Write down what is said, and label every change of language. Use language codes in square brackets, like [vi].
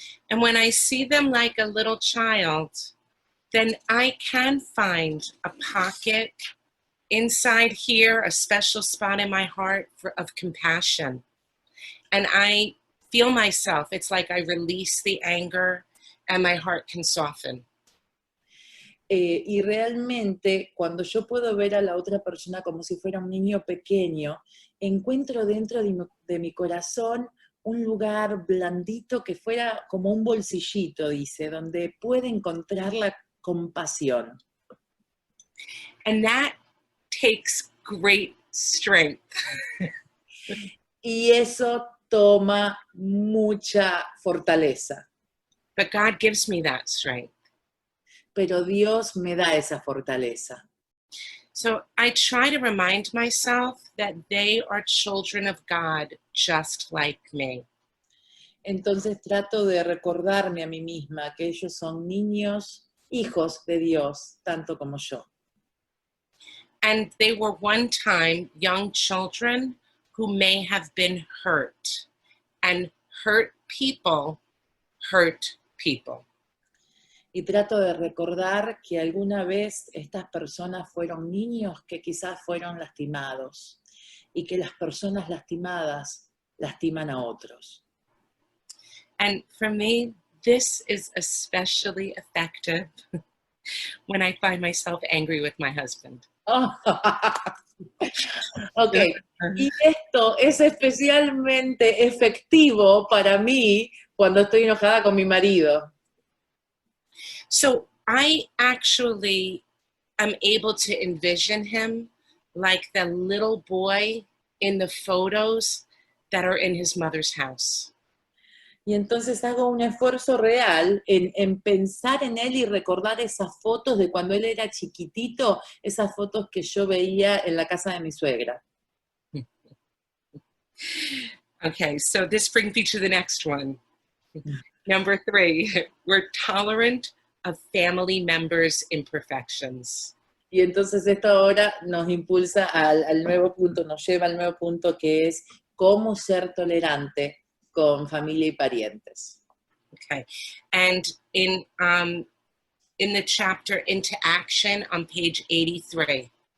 [en] And when I see them like a little child, then I can find a pocket inside here, a special spot in my heart of compassion. And I feel myself, it's like I release the anger and my heart can soften. [es] Y realmente, cuando yo puedo ver a la otra persona como si fuera un niño pequeño, encuentro dentro de mi corazón un lugar blandito que fuera como un bolsillito, dice, donde puede encontrar la compasión. [en] And that takes great strength. [es] Y eso toma mucha fortaleza. [en] But God gives me that strength. [es] Pero Dios me da esa fortaleza. [en] So I try to remind myself that they are children of God just like me. [es] Entonces trato de recordarme a mí misma que ellos son niños, hijos de Dios, tanto como yo. [en] And they were one time young children who may have been hurt. And hurt people hurt people. [es] Y trato de recordar que alguna vez estas personas fueron niños que quizás fueron lastimados y que las personas lastimadas lastiman a otros. [en] And for me, this is especially effective when I find myself angry with my husband. Oh. [es] Ok, y esto es especialmente efectivo para mí cuando estoy enojada con mi marido. [en] So I actually am able to envision him like the little boy in the photos that are in his mother's house. [es] Y entonces hago un esfuerzo real en pensar en él y recordar esas fotos de cuando él era chiquitito, esas fotos que yo veía en la casa de mi suegra. [en] Okay, so this brings me to the next one. Number 3, we're tolerant of family members' imperfections. [es] Y entonces esto ahora nos impulsa al nuevo punto, nos lleva al nuevo punto que es cómo ser tolerante con familia y parientes. [en] Okay, and in the chapter Into Action on page 83.